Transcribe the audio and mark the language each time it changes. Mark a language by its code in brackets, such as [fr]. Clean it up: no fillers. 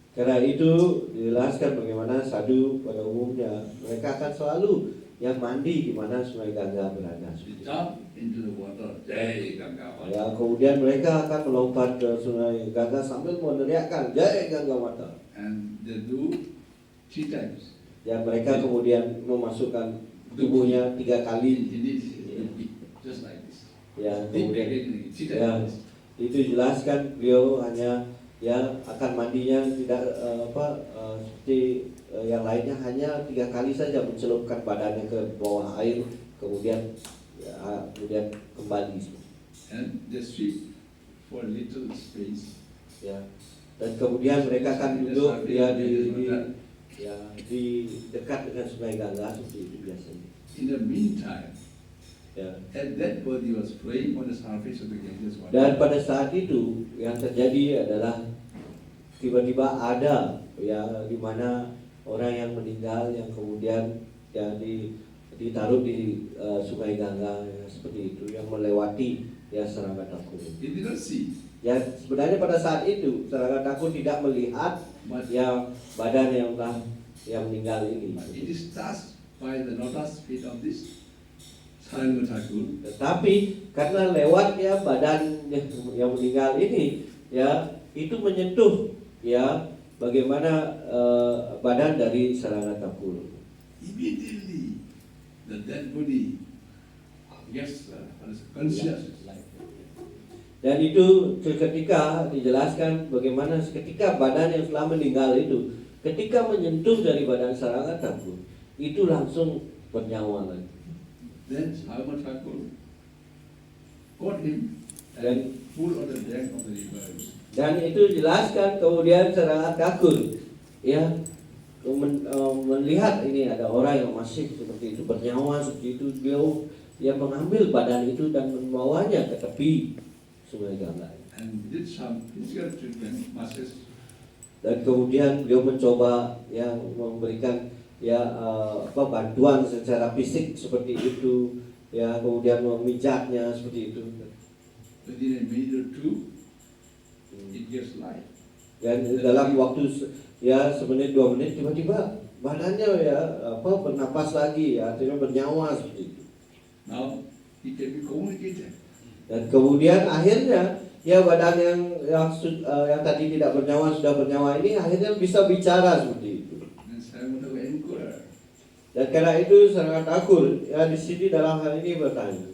[id] Karena itu dijelaskan bagaimana sadhu pada umumnya mereka akan selalu yang mandi di mana Sungai Gangga berada. [en] They jump into the water. [hi] Jai Ganga Mata. [id] Ya, kemudian mereka akan melompat ke Sungai Gangga sambil meneriakkan Jai Gangga Mata. [en] And they do 3 times. [id] Ya, mereka kemudian memasukkan tubuhnya 3 kali. [en] Just like this. [id] Ya, [en] Deep [id] kemudian [en] again, 3 [id] ya, [en] times. [id] itu jelaskan beliau hanya ya akan mandinya tidak seperti yang lainnya, hanya 3 kali saja mencelupkan badannya ke bawah air, kemudian kemudian kembali. [en] And they sweep for a little space. [id] Ya, dan kemudian mereka akan duduk ya di dekat dengan Sungai Gangga seperti itu biasanya. [en] In the meantime, [id] Ya. [en] as that body was flowing on the surface of the Ganges water, [id] Dan pada saat itu yang terjadi adalah tiba-tiba ada ya di mana orang yang meninggal yang kemudian ya ditaruh di Sungai Gangga ya, seperti itu yang melewati ya Saranga Thakur. [en] he did not see, [id] Ya sebenarnya pada saat itu Saranga Thakur tidak melihat [en] but [id] ya badan yang meninggal ini. [en] it is touched by the lotus feet of this Saranga Thakur. [id] Tetapi karena lewat ya badan yang meninggal ini ya itu menyentuh ya bagaimana badan dari Saranga Thakur. [en] Immediately, the dead body gets conscious. [id] Dan itu seketika dijelaskan bagaimana seketika badan yang telah meninggal itu ketika menyentuh dari badan Saranga Thakur itu langsung bernyawa lagi. [en] Then Saranga Thakur caught him [id] Dan [en] and pulled on the bank of the river. [id] Dan itu dijelaskan kemudian Saranga Thakur ya melihat ini ada orang yang masih seperti itu bernyawa seperti itu, beliau yang mengambil badan itu dan membawanya ke tepi Sungai Gangga. [en] And did some physical treatment, massage. [id] Dan kemudian beliau mencoba yang memberikan ya bantuan secara fisik seperti itu ya, kemudian memijatnya seperti itu. [en] Within a minute or 2, it gets light. [id] Dan dalam waktu ya semenit 2 menit tiba-tiba badannya ya bernapas lagi ya, artinya bernyawa seperti itu. [en] Now he can be communicated. [id] Dan kemudian akhirnya ya badan yang tadi tidak bernyawa sudah bernyawa ini akhirnya bisa bicara seperti itu. [en] And Saranga Thakur inquired, [id] Dan karena itu Saranga Thakur ya di sini dalam hal ini bertanya